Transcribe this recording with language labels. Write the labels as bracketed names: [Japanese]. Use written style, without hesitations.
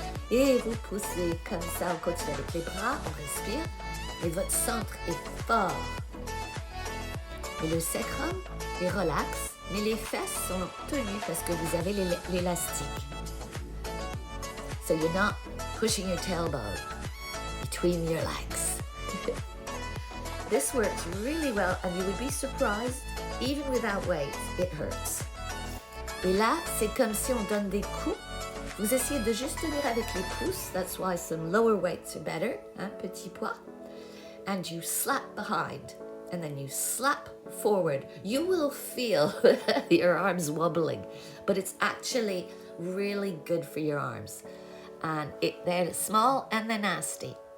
[French] Et vous poussez comme ça, on continue avec les bras, on respire, et votre centre est fort. Et le sacrum est relax, mais les fesses sont tenues parce que vous avez l'élastique. [English] So you're not pushing your tailbone between your legs. This works really well, and you would be surprised, even without weights, it hurts. [French] Et là, c'est comme si on donne des coups. Vous essayez de juste tenir avec les pouces. [English] That's why some lower weights are better. [French] Petit poids. [English] And you slap behind. And then you slap forward. You will feel your arms wobbling. But it's actually really good for your arms. And they're small and they're nasty.